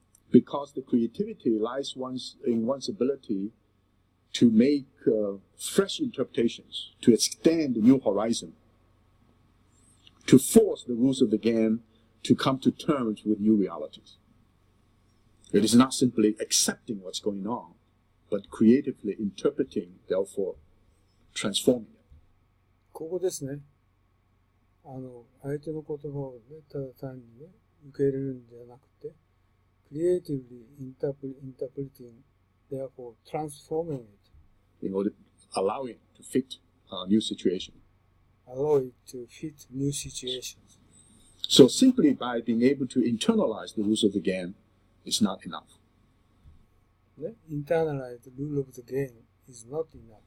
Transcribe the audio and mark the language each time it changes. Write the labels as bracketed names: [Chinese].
[English] Because the creativity lies in one's ability to make fresh interpretations, to extend a new horizon, to force the rules of the game to come to terms with new realities. It is not simply accepting what's going on, but creatively interpreting, therefore transforming it. [Japanese] ここですね。相手の言葉をね、ただ単にね、受け入れるんじゃなくて、 [English] creatively interpreting, therefore transforming it. In order allowing it to fit a new situation. Allow it to fit new situations. So simply by being able to internalize the rules of the game is not enough. [Japanese] ね、 [English] internalize the rule of the game is not enough.